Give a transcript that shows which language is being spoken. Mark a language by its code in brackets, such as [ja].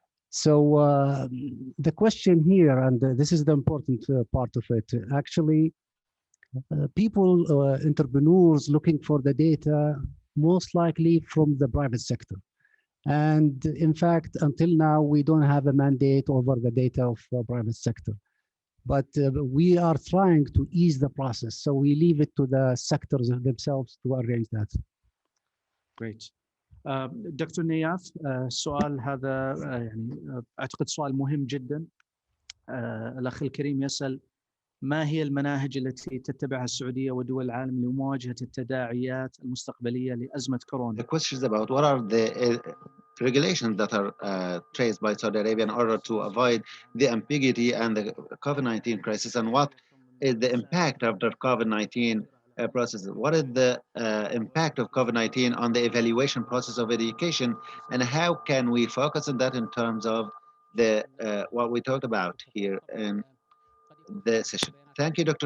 [en] So the question here, and this is the important part of it, actually, people, entrepreneurs looking for the data, most likely from the private sector. And in fact, until now, we don't have a mandate over the data of the private sector. But we are trying to ease the process. So we leave it to the sectors themselves to arrange that. Great. [ar] دكتور نياف، السؤال هذا يعني أعتقد سؤال مهم جدا. الأخ الكريم يسأل: ما هي المناهج التي تتبعها السعودية ودول العالم لمواجهة التداعيات المستقبلية لأزمة كورونا؟ [en] The question is about what are the regulations that are traced by Saudi Arabia in order to avoid the ambiguity and the COVID-19 crisis, and what is the impact after COVID-19 process? What is the impact of COVID-19 on the evaluation process of education, and how can we focus on that in terms of the what we talked about here in the session? Thank you, Dr.